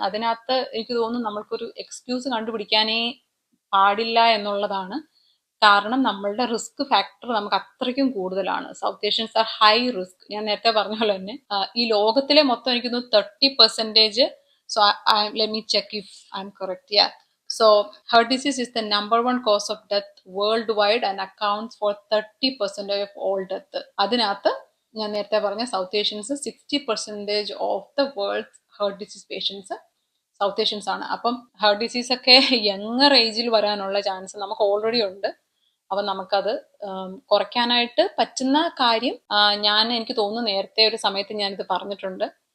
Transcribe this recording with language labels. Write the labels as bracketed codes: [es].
[ml] അതിനകത്ത് എനിക്ക് തോന്നുന്നു നമ്മൾക്കൊരു എക്സ്ക്യൂസ് കണ്ടുപിടിക്കാനേ പാടില്ല എന്നുള്ളതാണ്. കാരണം നമ്മളുടെ റിസ്ക് ഫാക്ടർ നമുക്ക് അത്രയ്ക്കും കൂടുതലാണ്. [en] South Asians are high risk. [ml] ഞാൻ നേരത്തെ പറഞ്ഞ പോലെ തന്നെ ഈ ലോകത്തിലെ മൊത്തം എനിക്ക് തോന്നുന്നു 30%. [en] So let me check if I am correct. So heart disease is the number one cause of death worldwide and accounts for 30% of all death. [ml] അതിനകത്ത് ഞാൻ നേരത്തെ പറഞ്ഞ south Asians 60% [en] of the world heart disease patients [ml] south Asians ആണ്. അപ്പം heart disease ഒക്കെ younger ഏജിൽ വരാനുള്ള chance നമുക്ക് ഓൾറെഡി ഉണ്ട്. അപ്പം നമുക്കത് കുറയ്ക്കാനായിട്ട് പറ്റുന്ന കാര്യം എനിക്ക് തോന്നുന്നു നേരത്തെ ഒരു സമയത്ത് ഞാനിത് പറഞ്ഞിട്ടുണ്ട്.